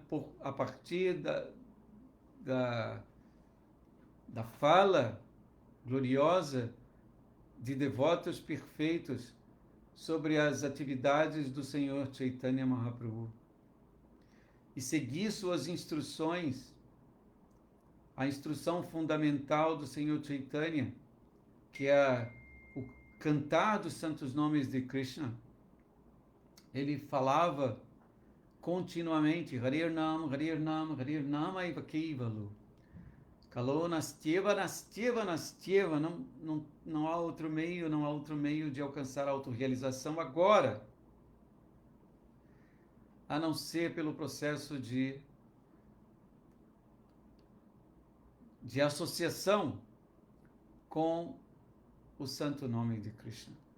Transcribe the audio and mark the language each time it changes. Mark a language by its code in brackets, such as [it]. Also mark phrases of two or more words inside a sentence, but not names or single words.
[pt] A partir da fala gloriosa de devotos perfeitos sobre as atividades do Senhor Chaitanya Mahaprabhu e seguir suas instruções, a instrução fundamental do Senhor Chaitanya, que é o cantar dos santos nomes de Krishna. Ele falava continuamente [sa] Harir Nam, Harir Nam, Harir Nama Eva Kevalu. Kalo Nastyeva, Nastyeva, Nastyeva. [pt] Não há outro meio de alcançar a autorrealização agora, a não ser pelo processo de associação com o santo nome de Krishna.